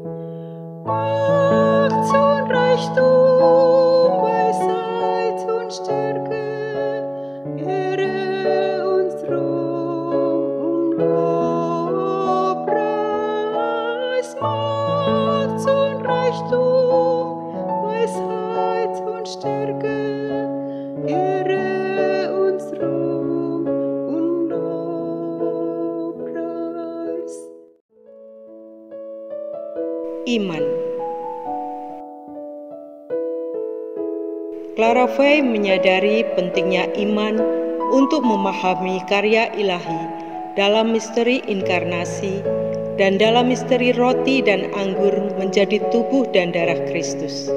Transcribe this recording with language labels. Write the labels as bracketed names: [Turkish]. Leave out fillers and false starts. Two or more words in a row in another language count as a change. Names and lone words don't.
[German] Macht und Reichtum, Stärke, Ehre und Thron, Lobpreis, Macht und Reichtum, Weisheit und Stärke, Ehre und Thron und Lobpreis. [Indonesian] Iman. Clara Fai menyadari pentingnya iman untuk memahami karya ilahi dalam misteri inkarnasi dan dalam misteri roti dan anggur menjadi tubuh dan darah Kristus.